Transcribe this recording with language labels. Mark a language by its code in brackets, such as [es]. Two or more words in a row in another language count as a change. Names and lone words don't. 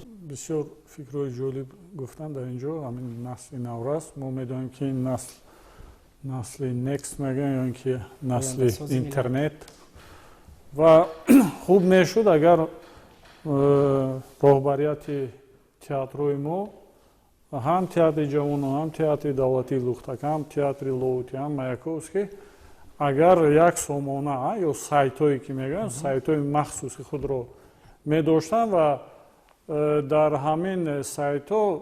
[fa] بسیار فکرهای جالب گفتن در اینجا. همین نسل نورس ما میدونیم که این نسل نکست میگن یا که نسل اینترنت و خوب میشد اگر راهبریت [tg] театрҳои мо ҳам театри ҷавону ҳам театри давлатии лухтака ҳам театри ловутӣ ҳам маякост ки агар як сомона ё сайтҳое ки мегӯянд сайтҳои махсуси худро медоштанд ва дар ҳамин сайтҳо